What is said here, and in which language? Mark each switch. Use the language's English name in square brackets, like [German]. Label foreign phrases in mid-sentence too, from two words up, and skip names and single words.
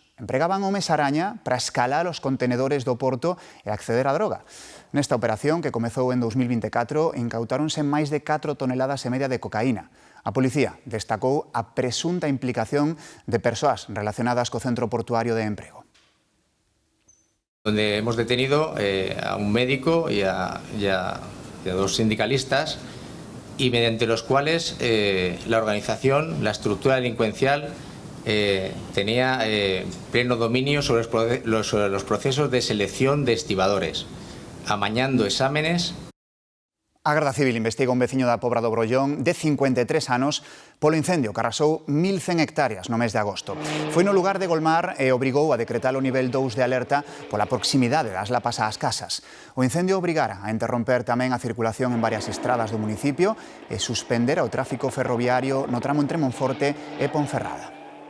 [Galician] Empregaban homes araña para escalar os contenedores do porto e acceder á droga. Nesta operación, que comezou en 2024, incautáronse máis de 4 toneladas e media de cocaína. A policía destacou a presunta implicación de persoas relacionadas co centro portuario de emprego. [Spanish] Donde hemos detenido a un médico y a 2 sindicalistas y mediante los cuales la organización, la estructura delincuencial tenía pleno dominio sobre los procesos de selección de estibadores, amañando exámenes. [Galician] A Garda Civil investiga un veciño da Pobra do Brollón de 53 anos polo incendio que arrasou 1.100 hectáreas no mes de agosto. Foi no lugar de Golmar e obrigou a decretar o nivel 2 de alerta pola proximidade das lapas ás casas. O incendio obrigara a interromper tamén a circulación en varias estradas do municipio e suspender o tráfico ferroviario no tramo entre Monforte e Ponferrada.